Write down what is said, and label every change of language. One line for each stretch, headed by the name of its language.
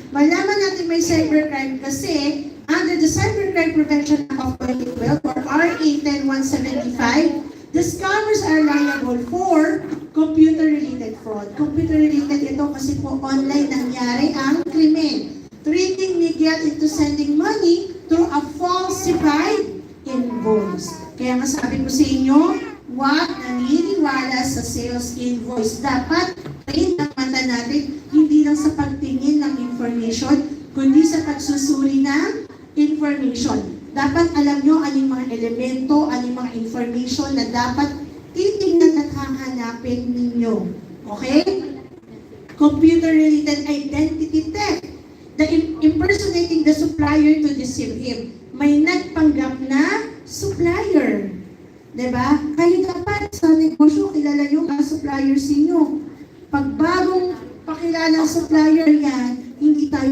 Filipino: Malaman natin may cybercrime kasi
English: under the Cybercrime Prevention Act of 2012 or RA 10175, the scammers are liable for computer-related fraud.
Filipino: Computer-related ito kasi po online nangyari ang krimen.
English: Tricking Miguel into sending money through a falsified invoice.
Filipino: Kaya nga sabi ko sa inyo, huwag naniniwala sa sales invoice. Dapat train ang mata natin, hindi lang sa pagtingin ng information, kundi sa pagsusuri ng information. Dapat alam nyo anong mga elemento, anong mga information na dapat titingnan at hahanapin ninyo. Okay?
English: Computer-related identity theft. The impersonating the supplier to deceive him.
Filipino: May nagpanggap na supplier. Diba? Kayo dapat sa negosyo, kilala nyo ang suppliers ninyo. Pag bagong pakilala ang supplier yan, hindi tayo